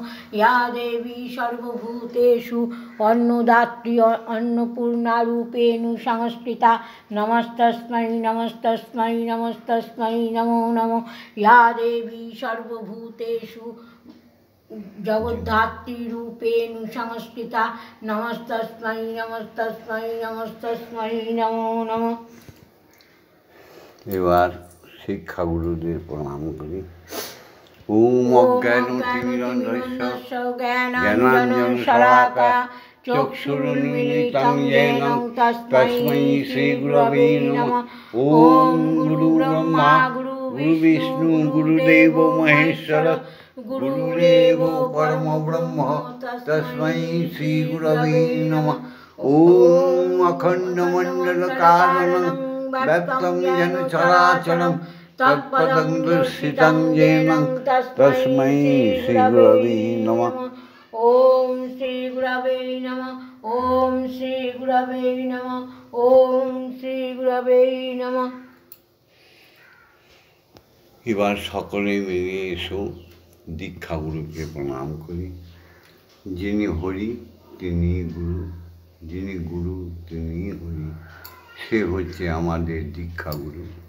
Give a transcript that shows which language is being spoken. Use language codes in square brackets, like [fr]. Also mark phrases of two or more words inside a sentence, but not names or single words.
[sa] या देवी सर्वभूतेषु अन्नदात्री अन्नपूर्णारूपेण संस्थिता नमस्तस्मै नमस्तस्मै नमस्तस्मै नमो नमः। या देवी सर्वभूतेषु जगद्धात्री रूपेण संस्थिता नमस्तस्मै नमस्तस्मै नमस्तस्मै नमो नमः। [bn] এবার শিক্ষাগুরুদের প্রণাম করি। [sa] ওম অজ্ঞানতিমিরন্ধস্য জ্ঞানাঞ্জনশলাকয়া চক্ষুरुन्मीलितं येन तस्मै श्रीगुरवे नमः। ओम गुरुब्रह्मा गुरुविष्णु गुरुदेवो महेश्वर गुरुरेव परमब्रह्म तस्मै श्रीगुरवे नमः। ओम अखण्डमण्डलकारणं व्याप्तं येन चराचरं तत्पदं दर्शितं येन तस्मै श्रीगुरवे नमः। ओम श्री गुरवे नमः। ओम श्री गुरवे नमः। ओम श्री गुरवे नमः। [bn] এবার সকলে মিলে এসো দীক্ষাগুরুকে প্রণাম করি। যিনি হরি তিনি গুরু, যিনি গুরু তিনি হরি। সে হচ্ছে আমাদের দীক্ষাগুরু।